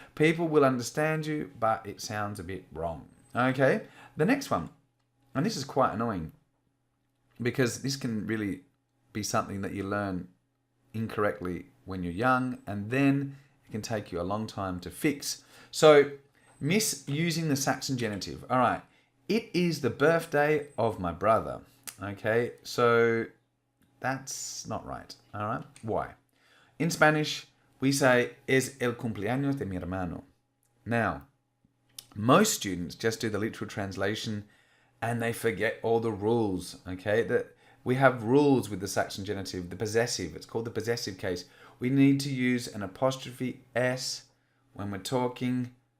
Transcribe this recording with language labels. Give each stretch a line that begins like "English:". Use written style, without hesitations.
English: People will understand you, but it sounds a bit wrong. Okay, the next one, and this is quite annoying because this can really be something that you learn incorrectly when you're young, and then it can take you a long time to fix. So, misusing the Saxon genitive. All right, it is the birthday of my brother. Okay, so that's not right. All right, why? In Spanish, we say
Spanish: es el cumpleaños de mi hermano.
English: Now, most students just do the literal translation and they forget all the rules. Okay, we have rules with the Saxon genitive, the possessive. It's called the possessive case. We need to use an apostrophe S when we're talking